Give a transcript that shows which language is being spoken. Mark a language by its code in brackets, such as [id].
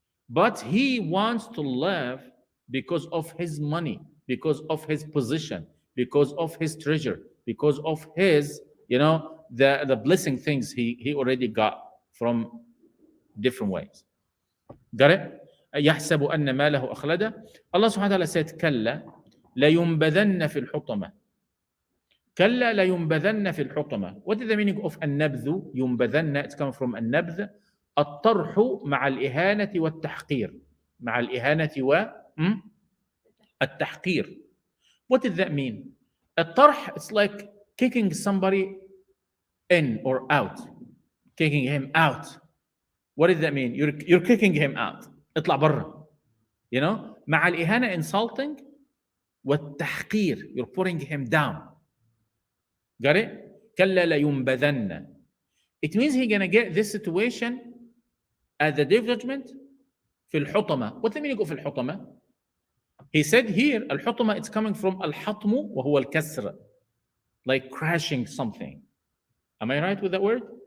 [en] but he wants to live because of his money, because of his position, because of his treasure, because of his, the blessing things he already got from different ways. Got it? [ar] يحسب أن ماله أخلده. [en] Allah subhanahu wa ta'ala said, [ar] كلا لينبذن في الحطمة. كلا لينبذن في الحطمة. [en] What is the meaning of النبذ? ينبذن, it's coming from النبذ. [ar] الطرح مع الإهانة والتحقير. مع الإهانة والتحقير. [en] What does that mean? الطرح, it's like kicking somebody in or out. Kicking him out. What does that mean? You're kicking him out. [ar] اطلع برا. مع الإهانة [en] insulting [ar] والتحقير. [en] You're putting him down. Got it? [ar] كلا لينبذن. [en] It means he's going to get this situation at the day of judgment [ar] في الحطمة. [en] What's the meaning of الحطمة? He said here, الحطمة, it's coming from [ar] الحطم وهو الكسر. [en] Like crashing something. Am I right with that word?